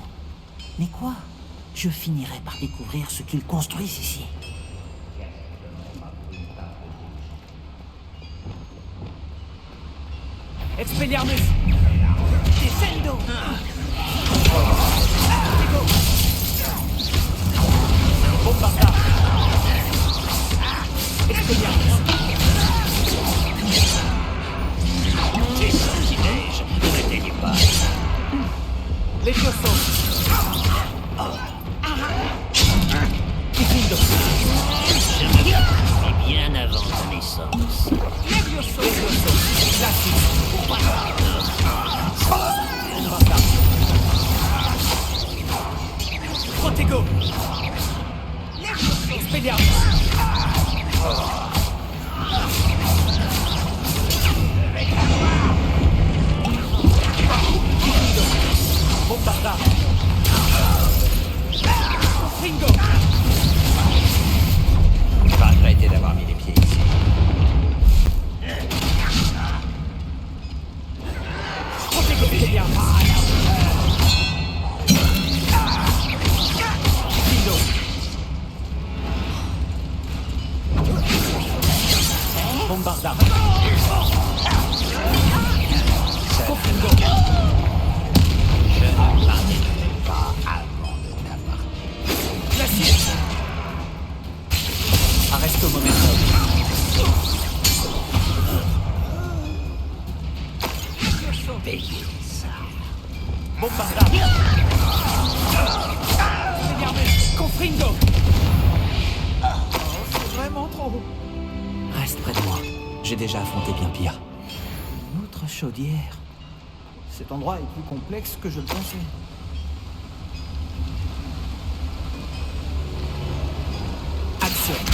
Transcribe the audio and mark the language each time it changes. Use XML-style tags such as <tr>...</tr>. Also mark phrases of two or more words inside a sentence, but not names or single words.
<fr>Mais quoi? Je finirai par découvrir ce qu'ils construisent ici. Expelliarmus! Descendo! Bombarda! Expelliarmus! Les sortilèges, ne m'éteignez pas. Levioso! Diffindo! Je me suis bien avant ta naissance. Levioso! Glacis! Bombarda! Protego! Expelliarmus! Bombarda! Confringo! Je vais regretter d'avoir mis les pieds ici. Protego! Expelliarmus! Diffindo! Bombarda! Confringo! Je ne pardonnerai pas avant de t'avoir.</fr> <la>Glacis! Arresto momentum.</la> <fr>Payez ça. Bombarda! Expelliarmus! Confringo! C'est vraiment trop. Reste près de moi. J'ai déjà affronté bien pire. Une autre chaudière. Cet endroit est plus complexe que je le pensais. Action!</fr>